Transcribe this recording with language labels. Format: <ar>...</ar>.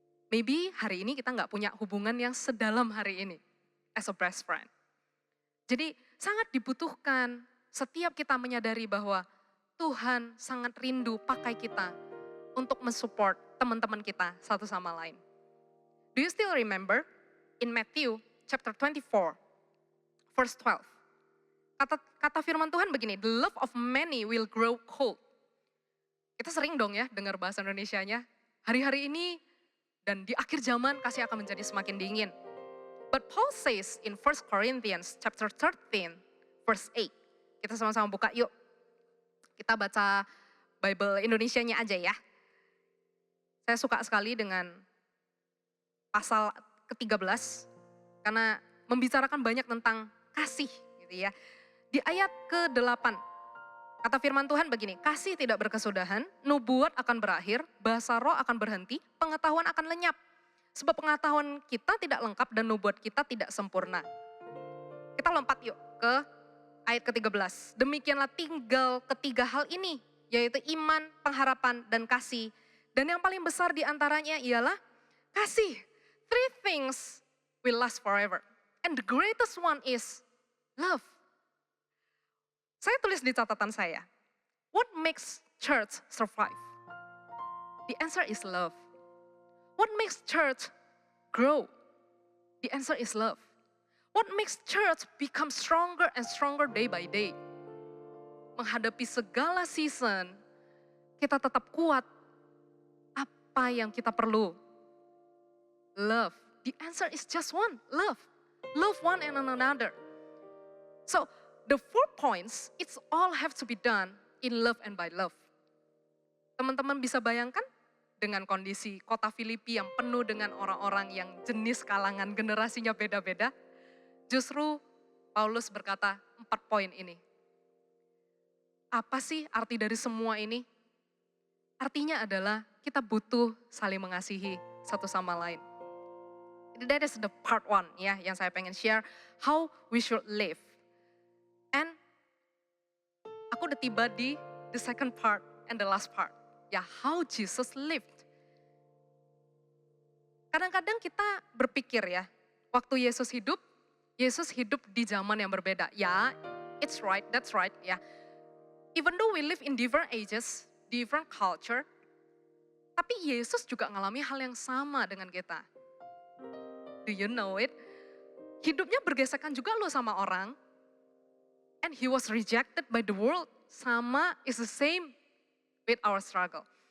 <id>Maybe hari ini kita nggak punya hubungan yang sedalam hari ini</id> <en>as a best friend.</en> <id>Jadi sangat dibutuhkan setiap kita menyadari bahwa Tuhan sangat rindu pakai kita untuk mensupport teman-teman kita satu sama lain.</id> <en>Do you still remember in Matthew chapter 24 verse 12?</en> <id>Kata firman Tuhan begini,</id> <en>the love of many will grow cold.</en> <id>Kita sering dong ya dengar bahasa Indonesianya, hari-hari ini dan di akhir zaman kasih akan menjadi semakin dingin.</id> <en>But Paul says in 1 Corinthians chapter 13 verse 8.</en> <id>Kita sama-sama buka yuk. Kita baca Bible Indonesianya aja ya. Saya suka sekali dengan pasal ke-13 karena membicarakan banyak tentang kasih gitu ya. Di ayat ke-8 Kata firman Tuhan begini, kasih tidak berkesudahan, nubuat akan berakhir, bahasa roh akan berhenti, pengetahuan akan lenyap. Sebab pengetahuan kita tidak lengkap dan nubuat kita tidak sempurna. Kita lompat yuk ke ayat ke-13. Demikianlah tinggal ketiga hal ini, yaitu iman, pengharapan, dan kasih. Dan yang paling besar di antaranya ialah kasih.</id> <en>3 things will last forever. And the greatest one is love.</en> <id>Saya tulis di catatan saya,</id> <en>what makes church survive? The answer is love. What makes church grow? The answer is love. What makes church become stronger and stronger day by day?</en> <id>Menghadapi segala season, kita tetap kuat. Apa yang kita perlu? Love.</id> <en>The answer is just one, love. Love one and another. So, the 4 points, it's all have to be done in love and by love.</en> <id>Teman-teman bisa bayangkan dengan kondisi kota Filipi yang penuh dengan orang-orang yang jenis kalangan generasinya beda-beda. Justru Paulus berkata 4 poin ini. Apa sih arti dari semua ini? Artinya adalah kita butuh saling mengasihi satu sama lain.</id> <en>That is the part 1</en> <id>ya yang saya pengen</id> <en>share, how we should live. And</en> <id>aku udah tiba di</id> <en>the second part and the last part. Ya, how Jesus lived.</en> <id>Kadang-kadang kita berpikir ya, waktu Yesus hidup di zaman yang berbeda.</id> <en>Ya, it's right, that's right ya. Even though we live in different ages, different culture,</en> <id>tapi Yesus juga ngalami hal yang sama dengan kita.</id> <en>Do you know it?</en> <id>Hidupnya bergesekan juga loh sama orang.</id> <en>And he was rejected by the world. Sama is the same with our struggle.</en>